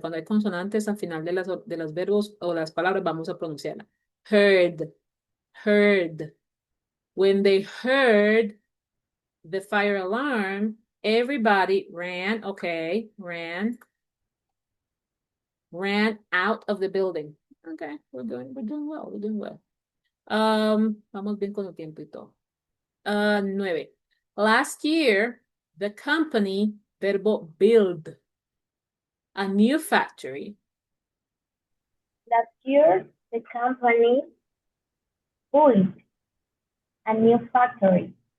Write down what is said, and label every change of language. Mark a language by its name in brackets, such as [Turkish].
[Spanish] Cuando hay consonantes al final de los verbos o las palabras, vamos a pronunciarla. [English] Heard. Heard. When they heard the fire alarm, everybody ran. Okay. Ran out of the building. Okay. We're doing well. [Spanish] Vamos bien con el tiempo y todo. 9. [English] Last year, the company, verbo build, a new factory. Last year, the company built a new factory.